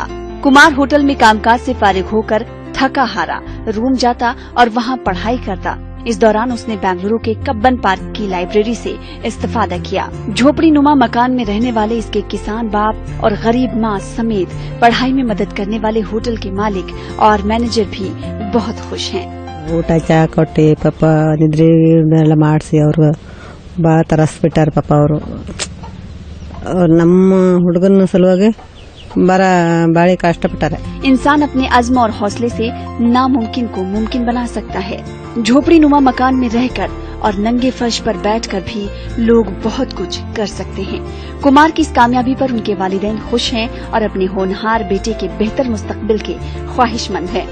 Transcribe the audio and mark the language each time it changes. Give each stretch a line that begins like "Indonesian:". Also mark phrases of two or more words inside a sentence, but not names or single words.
Urdu: کمار ہوٹل میں کام کاج سے فارغ ہو کر تھکا ہارا روم جاتا اور وہاں پڑھائی کرتا۔ اس دوران اس نے بنگلورو کے کبن پارک کی لائبریری سے استفادہ کیا۔ جھوپڑی نما مکان میں رہنے والے اس کے کسان باپ اور غریب ماں سمیت پڑھائی میں مدد کرنے والے ہوٹل کے مالک اور مینیجر بھی بہت خوش ہیں۔
Kannada: ಊಟ ಚಾ ಕೊಟ್ಟು ಪಾಪ ನಿದ್ರೆ ಎಲ್ಲ ಮಾಡಿಸಿ ಅವ್ರಿಗೆ ಭಾಳ ತರಸ್ಬಿಟ್ಟಾರ ಪಾಪ ಅವರು ನಮ್ಮ ಹುಡುಗನ ಸಲುವಾಗಿ ಬಡೇ ಕಷ್ಟಪಟ್ಟಾರೆ।
Urdu: انسان اپنے عزم اور حوصلے سے ناممکن کو ممکن بنا سکتا ہے. جھوپڑی نما مکان میں رہ کر اور ننگے فرش پر بیٹھ کر بھی لوگ بہت کچھ کر سکتے ہیں. کمار کی اس کامیابی پر ان کے والدین خوش ہیں اور اپنے ہونہار بیٹے کے بہتر مستقبل کے خواہشمند ہیں.